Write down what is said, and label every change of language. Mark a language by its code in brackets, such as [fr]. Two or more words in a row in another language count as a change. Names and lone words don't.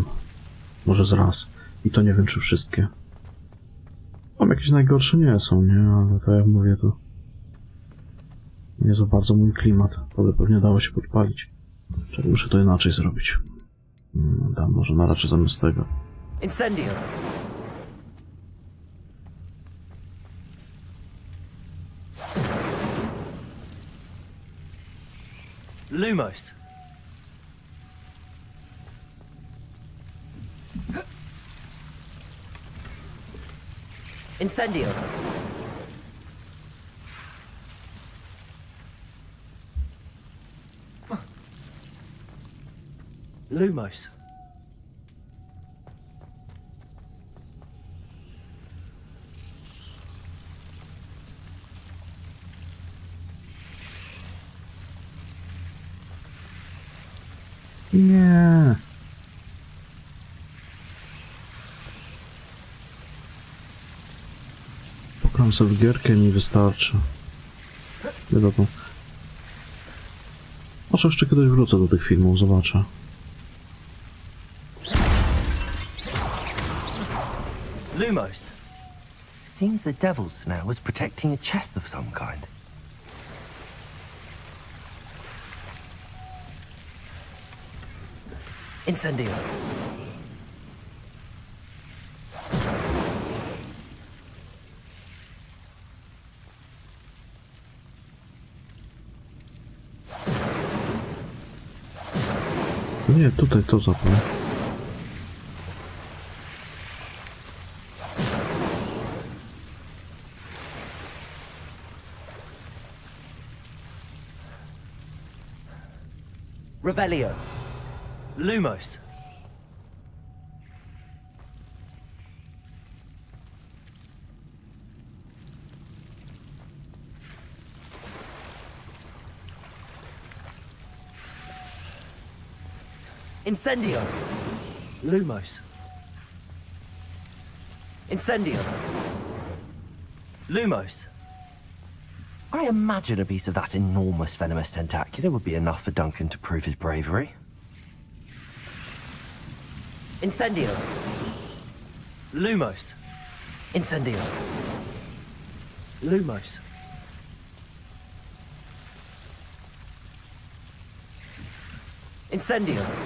[pl] Może z raz. I to nie wiem, czy wszystkie. Tam jakieś najgorsze nie są, nie? Ale to jak mówię, to nie za bardzo mój klimat. To by pewnie dało się podpalić. Czyli muszę to inaczej zrobić. Dam może na raczej zamiast tego. Incendio. Lumos. Incendio. Lumos. Nie. Pokram sobie w gierkę i mi wystarczy. Wiadomo. Może jeszcze kiedyś wrócę do tych filmów, zobaczę. Lumos. [en] Seems the devil's snare was protecting a chest of some kind. [pl] Incendio. Nie, tutaj to zapnę. Revelio. Lumos. Incendio. Lumos. Incendio. Lumos. [en] I imagine a piece of that enormous venomous tentacula would be enough for Duncan to prove his bravery. [pl] Incendio. Lumos. Incendio. Lumos. Incendio.